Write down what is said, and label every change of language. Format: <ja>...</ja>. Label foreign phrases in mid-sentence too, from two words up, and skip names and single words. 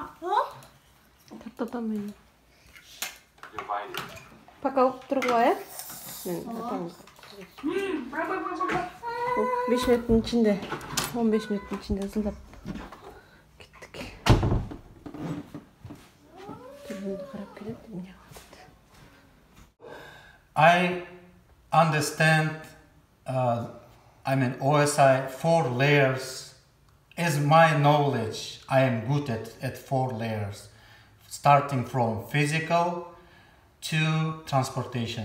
<ky>Тартатам. Пока тургула, э? Мен атам. 5 мүнөттүн ичинде, 15 мүнөттүн ичинде ысылдап кеттик. Телефонду карап келет, эмне кылат?</ky> <en>I understand, OSI 4 layers. As my knowledge, I am good at 4 layers, starting from physical to transportation.</en>